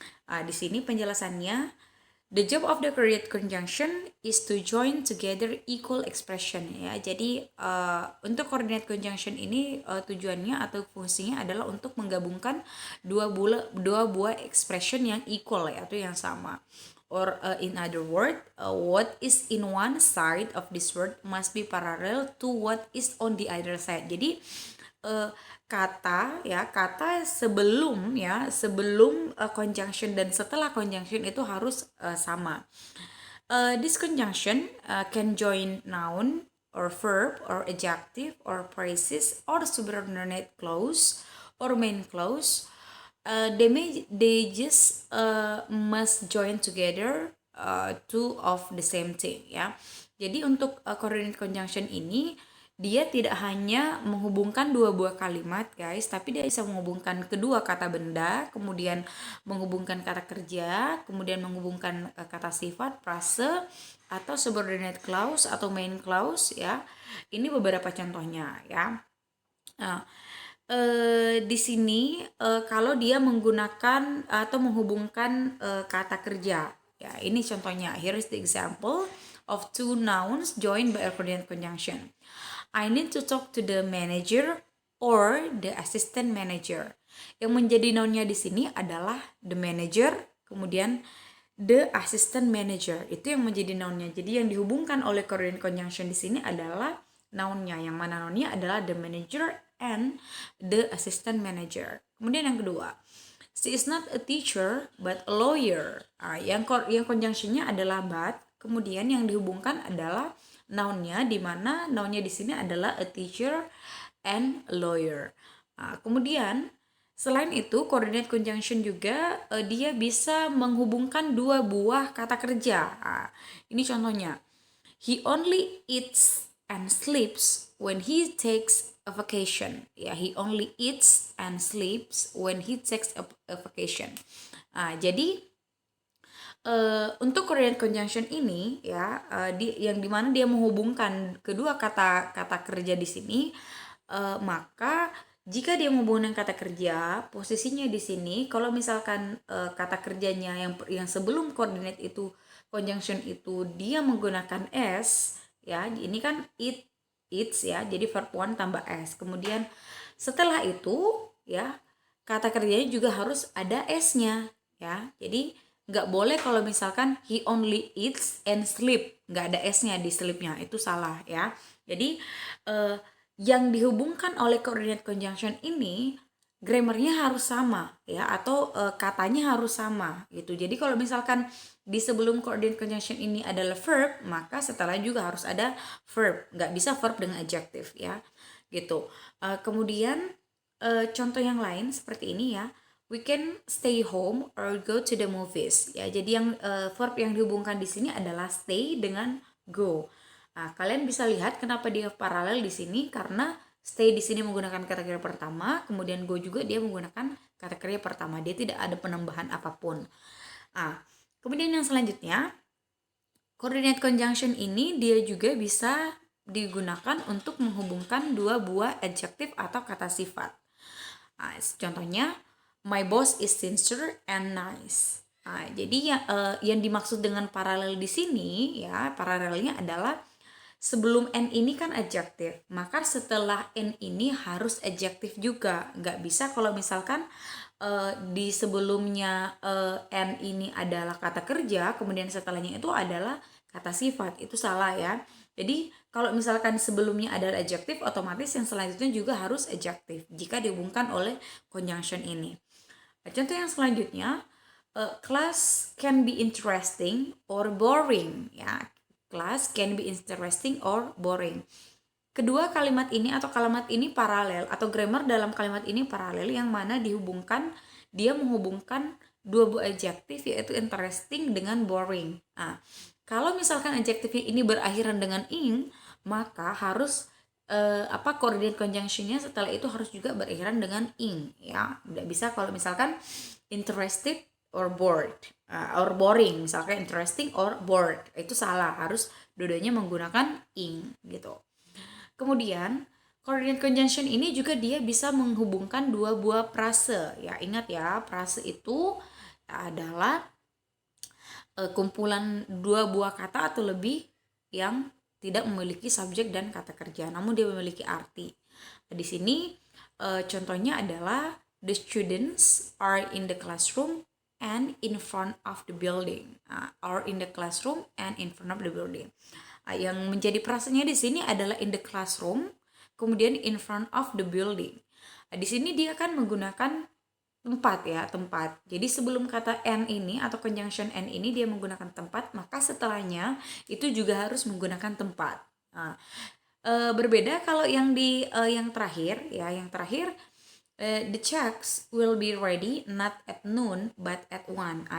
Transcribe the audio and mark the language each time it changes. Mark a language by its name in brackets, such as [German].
[Indonesian] Di sini penjelasannya, [English] the job of the coordinate conjunction is to join together equal expression ya. [Indonesian] Jadi untuk coordinate conjunction ini tujuannya atau fungsinya adalah untuk menggabungkan dua buah expression yang equal ya, atau yang sama. [English] Or in other word, what is in one side of this word must be parallel to what is on the other side. [Indonesian] Jadi kata sebelum conjunction dan setelah conjunction itu harus sama. [English] This conjunction can join noun or verb or adjective or phrases or subordinate clause or main clause. They just must join together two of the same thing ya. [Indonesian] Jadi untuk coordinate conjunction ini dia tidak hanya menghubungkan dua buah kalimat guys, tapi dia bisa menghubungkan kedua kata benda, kemudian menghubungkan kata kerja, kemudian menghubungkan kata sifat, frase, atau subordinate clause atau main clause ya. Ini beberapa contohnya ya. Nah, di sini kalau dia menggunakan atau menghubungkan kata kerja ya, ini contohnya. [English] Here is the example of two nouns joined by a coordinate conjunction. I need to talk to the manager or the assistant manager. [Indonesian] Yang menjadi nounnya di sini adalah [English] the manager, [Indonesian] kemudian [English] the assistant manager. [Indonesian] Itu yang menjadi nounnya. Jadi yang dihubungkan oleh coordinate conjunction di sini adalah nounnya. Yang mana nounnya adalah [English] the manager and the assistant manager. [Indonesian] Kemudian yang kedua, [English] she is not a teacher but a lawyer. [Indonesian] Yang conjunctionnya adalah but. Kemudian yang dihubungkan adalah nounnya, di mana nounnya di sini adalah [English] a teacher and a lawyer. [Indonesian] Kemudian selain itu coordinate conjunction juga dia bisa menghubungkan dua buah kata kerja. Ini contohnya. [English] He only eats and sleeps when he takes a vacation. Ya, he only eats and sleeps when he takes a vacation. [Indonesian] Jadi untuk coordinate conjunction ini ya, yang dimana dia menghubungkan kedua kata kerja di sini, maka jika dia menghubungkan kata kerja, posisinya di sini kalau misalkan kata kerjanya yang sebelum coordinate itu conjunction itu dia menggunakan s ya, ini kan eats ya, jadi verb 1 tambah s. Kemudian setelah itu ya kata kerjanya juga harus ada s-nya ya. Jadi nggak boleh kalau misalkan [English] he only eats and sleep, [Indonesian] nggak ada s-nya di sleep-nya, itu salah ya. Jadi yang dihubungkan oleh coordinate conjunction ini grammarnya harus sama ya, atau katanya harus sama gitu. Jadi kalau misalkan di sebelum coordinate conjunction ini adalah verb, maka setelah juga harus ada verb, nggak bisa verb dengan adjective ya gitu. Kemudian contoh yang lain seperti ini ya. [English] We can stay home or go to the movies. [Indonesian] Ya, jadi yang verb yang dihubungkan di sini adalah stay dengan go. Nah, kalian bisa lihat kenapa dia paralel di sini, karena stay di sini menggunakan kata kerja pertama, kemudian go juga dia menggunakan kata kerja pertama. Dia tidak ada penambahan apapun. Kemudian yang selanjutnya, coordinate conjunction ini dia juga bisa digunakan untuk menghubungkan dua buah adjektif atau kata sifat. Contohnya, [English] my boss is sincere and nice. [Indonesian] Jadi yang dimaksud dengan paralel di sini ya, paralelnya adalah sebelum n ini kan adjektif, maka setelah n ini harus adjektif juga. Nggak bisa kalau misalkan di sebelumnya n ini adalah kata kerja, kemudian setelahnya itu adalah kata sifat, itu salah ya. Jadi kalau misalkan sebelumnya adalah adjektif, otomatis yang selanjutnya juga harus adjektif jika dihubungkan oleh conjunction ini. Contoh yang selanjutnya, [English] class can be interesting or boring ya. Class can be interesting or boring. [Indonesian] Kedua kalimat ini atau kalimat ini paralel, atau grammar dalam kalimat ini paralel, yang mana dia menghubungkan dua buah adjektif, yaitu interesting dengan boring. Kalau misalkan adjektifnya ini berakhiran dengan ing, maka harus coordinate conjunctionnya setelah itu harus juga berakhiran dengan ing ya. Tidak bisa kalau misalkan [English] interested or bored or boring, [Indonesian] misalkan [English] interesting or bored, [Indonesian] itu salah, harus dua-duanya menggunakan ing gitu. Kemudian coordinate conjunction ini juga dia bisa menghubungkan dua buah frase ya. Ingat ya, frase itu adalah kumpulan dua buah kata atau lebih yang tidak memiliki subjek dan kata kerja, namun dia memiliki arti. Di sini contohnya adalah [English] the students are in the classroom and in front of the building. Are in the classroom and in front of the building. [Indonesian] Yang menjadi frasenya di sini adalah [English] in the classroom, [Indonesian] kemudian [English] in front of the building. [Indonesian] Nah, di sini dia kan menggunakan tempat ya, tempat. Jadi sebelum kata and ini atau conjunction and ini dia menggunakan tempat, maka setelahnya itu juga harus menggunakan tempat. Nah, berbeda kalau yang di yang terakhir [English] ya, yang terakhir the checks will be ready not at noon but at 1.